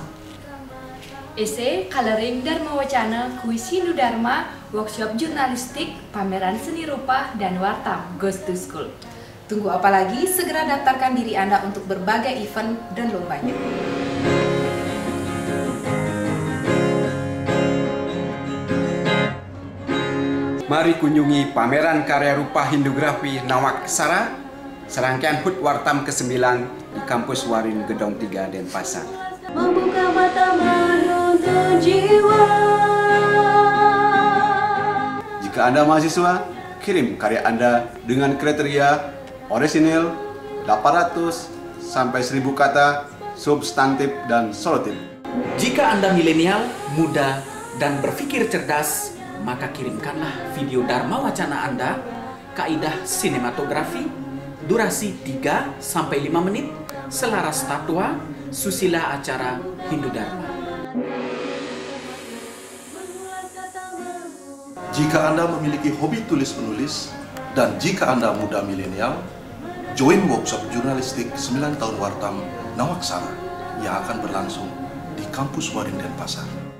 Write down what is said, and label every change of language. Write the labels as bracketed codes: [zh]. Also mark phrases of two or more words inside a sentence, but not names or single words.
[id] Esai, coloring, Dharma Wacana, kuis Hindu Dharma, workshop jurnalistik, pameran seni rupa, dan Wartam Goes to School. Tunggu apa lagi? Segera daftarkan diri Anda untuk berbagai event dan lombanya. Mari kunjungi pameran karya rupa Hindugrafi Nawaksara, serangkaian HUT Wartam ke-9 di kampus Warin Gedong 3 Denpasar. Membuka mata menuntun jiwa. Jika Anda mahasiswa, kirim karya Anda dengan kriteria orisinil 800 sampai 1000 kata, substantif dan solotif. Jika Anda milenial, muda, dan berpikir cerdas, maka kirimkanlah video Dharma Wacana Anda, kaidah sinematografi, durasi 3 sampai 5 menit, selaras tatwa, susila acara Hindu Dharma. Jika Anda memiliki hobi tulis-menulis, dan jika Anda muda milenial, [en] join workshop [id] jurnalistik 9 tahun Wartam Nawaksara yang akan berlangsung di kampus Warin Denpasar.